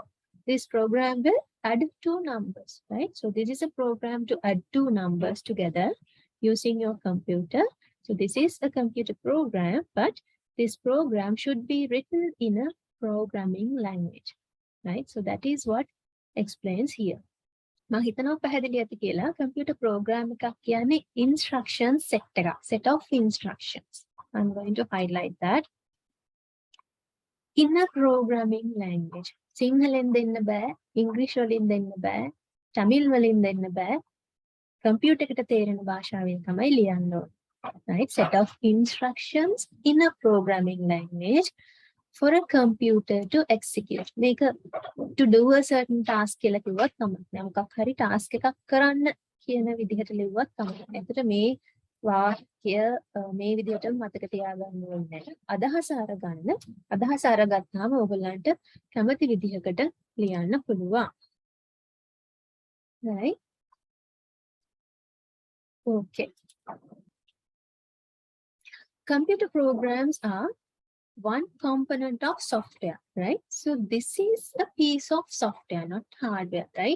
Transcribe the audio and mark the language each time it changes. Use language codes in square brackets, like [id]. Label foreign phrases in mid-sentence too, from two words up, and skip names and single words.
[en] This program will add two numbers, right? So this is a program to add two numbers together using your computer. So this is a computer program, but this program should be written in a programming language, right? So that is what explains here. [si] මම හිතනවා පැහැදිලි ඇති කියලා. [en] computer program [si] එකක් කියන්නේ [en] instruction set [si] එකක්, [en] set of instructions. I'm going to highlight that. In a programming language. [si] සිංහලෙන් දෙන්න බෑ, ඉංග්‍රීසි වලින් දෙන්න බෑ, තමිල් වලින් දෙන්න බෑ. computer එකට තේරෙන භාෂාවෙන් තමයි ලියන්න ඕනේ. Right? [en] Set of instructions in a programming language for a computer to execute. Make a to do a certain task [si] කියලා කිව්වත් තමයි. මොකක් හරි task එකක් කරන්න කියන විදිහට ලිව්වත් තමයි. එතකොට මේ වාක්‍ය මේ විදිහටම මතක තියාගන්න ඕනේ නැහැ. අදහස අරගත්තාම ඔයගොල්ලන්ට කැමති විදිහකට ලියන්න පුළුවන්. [en] Right? Okay. Computer programs are one component of software, right? So this is a piece of software, not hardware, right?